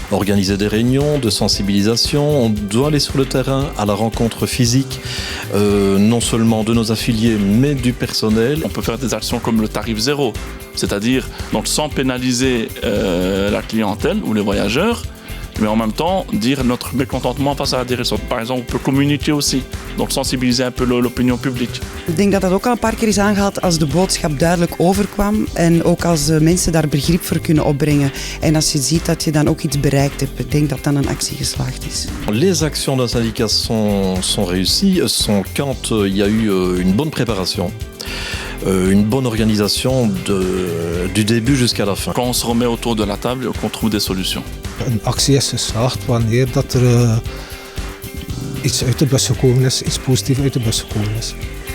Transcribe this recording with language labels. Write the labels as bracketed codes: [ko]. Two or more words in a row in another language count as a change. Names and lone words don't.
[fr] Organiser des réunions de sensibilisation, on doit aller sur le terrain à la rencontre physique, non seulement de nos affiliés, mais du personnel. On peut faire des actions comme le tarif zéro, c'est-à-dire donc sans pénaliser la clientèle ou les voyageurs, mais en même temps dire notre mécontentement face à la direction. Par exemple, on peut communiquer aussi, donc sensibiliser un peu l'opinion publique. [nl] Ik denk dat dat ook al een paar keer is aangehaald als de boodschap duidelijk overkwam en ook als mensen daar begrip voor kunnen opbrengen. En als je ziet dat je dan ook iets bereikt hebt, ik denk dat dan een actie geslaagd is. [fr] Les actions d'un syndicat sont réussies quand il y a eu une bonne préparation. Une bonne organisation du début jusqu'à la fin. Quand on se remet autour de la table et qu'on trouve des solutions. [nl] Een actie is geslaagd wanneer dat er iets uit de bus gekomen is, iets positiefs uit de bus gekomen is.